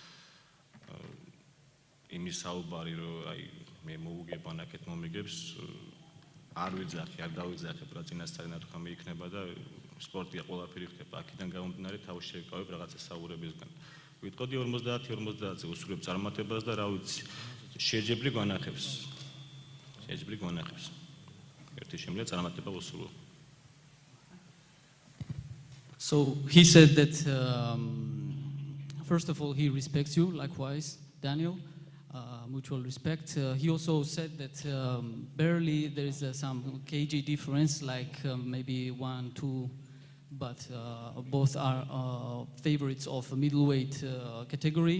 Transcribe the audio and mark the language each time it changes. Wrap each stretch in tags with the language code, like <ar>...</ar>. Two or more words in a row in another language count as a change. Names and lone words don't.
<ka>იმის საუბარი, რომ აი მე მოუგებ ანაკეთ მომიგებს, არ ვიძახი, არ დავიძახებ, რა წინასწარი ნათქვამი იქნება და სპორტია, ყველაფერი ხდება. აქედან გამომდინარე თავში შევიკავებ რაღაცა საუბრებისგან. ვიტყოდი 50-50-ზე უსურვებ წარმატებას და რა ვიცი, შეჯიბრი გვანახებს. შეჯიბრი გვანახებს. ერთი შემიძლია წარმატება უსურვო.</ka> <en>So he said that first of all he respects you, likewise, Daniel. Mutual respect. He also said that barely there is some kg difference, like maybe 1-2, but both are favorites of a middleweight category.</en>